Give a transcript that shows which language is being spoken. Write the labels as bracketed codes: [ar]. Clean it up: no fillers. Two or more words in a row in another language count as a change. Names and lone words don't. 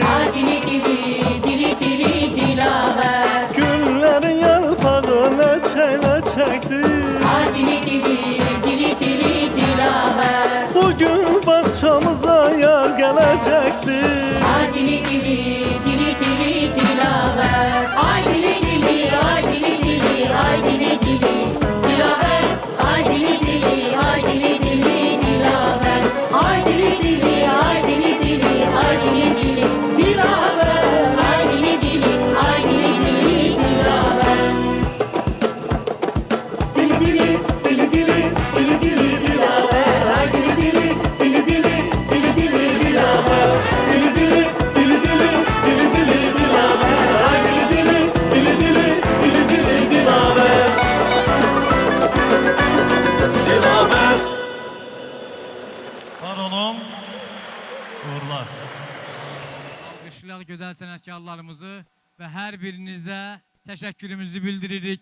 [tr] Ay dili dili, dili dili dilaver. Günlerin yarpağı leçeyle çektir. Ay dili dili, dili dili dilaver. Bugün bahçamıza yar gelecektir. Ay dili dili, dili dili dilaver. Ay dili dili, ay dili dili, ay dili dili dilaver. Ay dili dili, ay dili dili dilaver. Ay dili dili, ay dili dili, ay dili dili dilaver. Ay dili dili, ay dili dili dilaver. Dili dili, dili dili, dili dili dilaver. Ay dili dili, dili dili, dili dili dilaver. Dili dili, dili dili, dili dili dilaver. Ay dili dili, dili dili, dili dili dilaver. Dilaver. Var olun. [az] Uğurlar. Alqışlayaq gözəl sənətkarlarımızı və hər birinizə təşəkkürümüzü bildiririk.